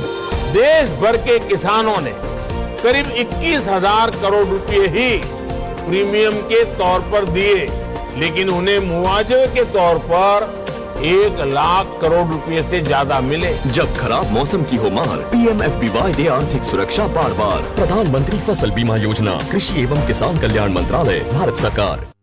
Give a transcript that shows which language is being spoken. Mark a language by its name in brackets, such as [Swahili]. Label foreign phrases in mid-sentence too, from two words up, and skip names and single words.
[Hindi] देश भर के किसानों ने क़रीब 21,000 करोड़ रुपये ही प्रीमियम के तौर पर दिए लेकिन उन्हें मुआवज़े के तौर पर 1 लाख करोड़ रुपये से ज़्यादा मिले. जब ख़राब मौसम की हो मार PMFBY दे आर्थिक सुरक्षा बार बार. प्रधान मंत्री फ़सल बीमा योजना कृषि एवं किसान कल्याण मंत्रालय भारत सरकार.